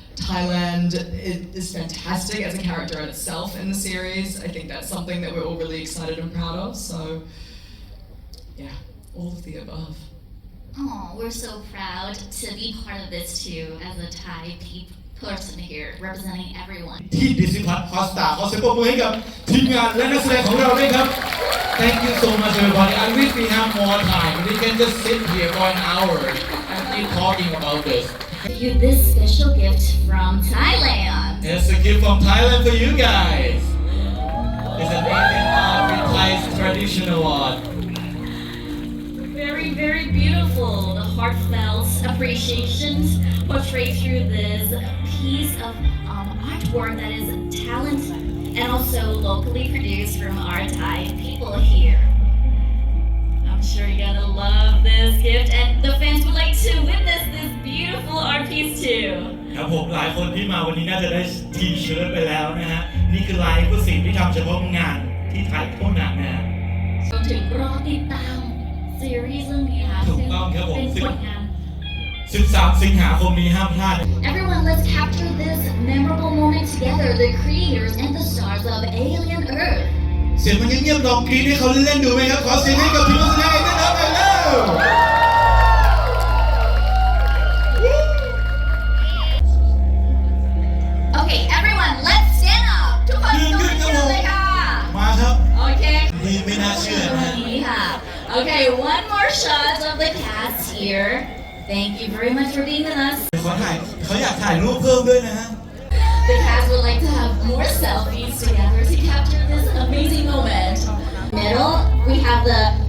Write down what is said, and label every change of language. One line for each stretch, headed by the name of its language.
English: Thailand is fantastic as a character in itself in the series. I think that's something that we're all really excited and proud of. So, yeah, all of the above. Oh, we're so proud to be part of this too, as a Thai person here, representing everyone.
Thai: ที่ดิสิพัทฮอสตาขอเสียงปรบมือให้กับทีมงานและนักแสดงของเราด้วยครับ
English: Thank you so much everybody. I wish we have more time. We can just sit here for an hour and keep talking about this. You this special gift from Thailand. It's a gift from Thailand for you guys. It's an Indian art with Thai's traditional art. Very, very beautiful. The heartfelt appreciations portrayed through this piece of artwork that is talent and also locally produced from our Thai people here. I'm sure you're gonna love this gift, and the fans would like to witness this beautiful art piece too.
Thai: ครับผมหลายคนที่มาวันนี้น่าจะได้ทีเชิ้ตไปแล้วนะฮะนี่คือลายกุศิลป์ที่ทำเฉพาะงานที่ไทยเท่านั้นนะฮะ รวมถึงรอติดตามซีรีส์เรื่องนี้ค่ะ ถูกต้องครับผม เป็นผลงาน 13 สิงหาคมนี้ห้ามพลาด
English: Everyone, let's capture this memorable moment together, the creators and the stars of Alien Earth.
Thai: เสียงมันเงียบๆลองกรี๊ดให้เขาเล่นๆดูไหมครับขอเสียงให้กับทีมนักแสดงด้วยนะครับไปเร็ว
English: Okay, everyone, let's stand up.
Thai: ทุกคนลุกขึ้นเลยค่ะ มาครับ
English: Okay.
Thai: นี่ไม่น่าเชื่อนะ นี่ค่ะ
English: Okay, one more shot of the cast here. Thank you very much for being with us.
Thai: เขาอยากถ่ายรูปเพิ่มด้วยนะฮะ
English: The cast would like to have more selfies together to capture this amazing moment. Middle, we have the